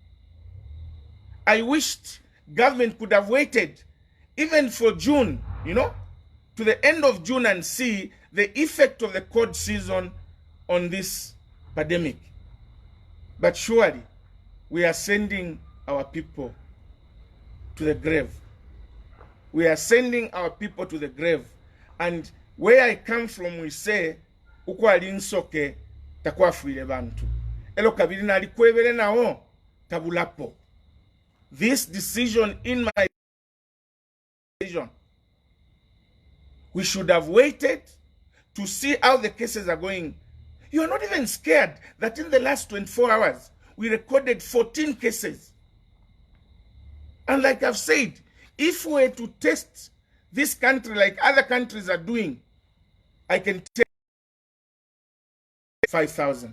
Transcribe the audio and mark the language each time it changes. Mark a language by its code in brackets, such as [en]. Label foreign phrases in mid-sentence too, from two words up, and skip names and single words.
[en] I wished government could have waited even for June, to the end of June and see the effect of the cold season on this pandemic. But surely, we are sending our people to the grave. We are sending our people to the grave. And where I come from, we say, [bem] uko alinsoke takwafuile bantu. Elo kabiri na alikwevele nao tabulapo. [en] This decision in my decision, we should have waited to see how the cases are going. You are not even scared that in the last 24 hours, we recorded 14 cases. And like I've said, if we were to test this country like other countries are doing, I can take 5,000.